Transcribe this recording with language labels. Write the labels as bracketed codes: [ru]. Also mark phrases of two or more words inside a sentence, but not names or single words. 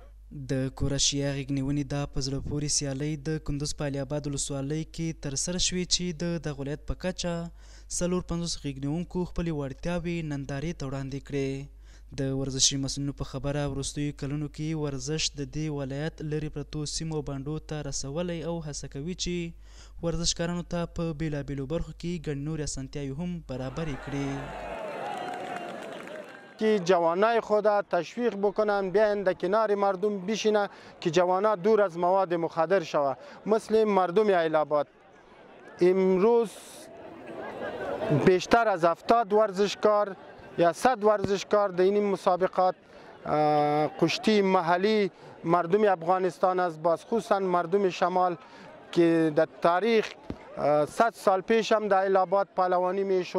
[ps] د کورشیا غیږنیونې دا په زړه پورې سیالۍ د کندوز په علي اباد ولسوالۍ کې ترسره شوې چې د دغه ولایت په کچه 450 غیږنیونکو خپلې وړتیاوې نندارې ته وړاندې کړې. د ورزشي مسؤلینو په خبره وروستیو کلونو کې ورزش د دې ولایت لرې پرتو سیمو او بانډو ته رسولی او هڅه کوي چې ورزشکارانو ته په بیلابیلو برخو کې ګڼې نورې اسانتیاوې هم برابرې کړي. [fa] که جوانای خود تشویق بکنن بیاین در کنار مردم بشینه که جوانا دور از مواد مخدر شوه. مثل مردم علي اباد امروز بیشتر از 70 ورزشکار یا 100 ورزشکار در این مسابقات کشتی محلی مردم افغانستان است، باز خصوصا مردم شمال که در تاریخ 100 سال پیش هم در علي اباد پهلوانی میشد.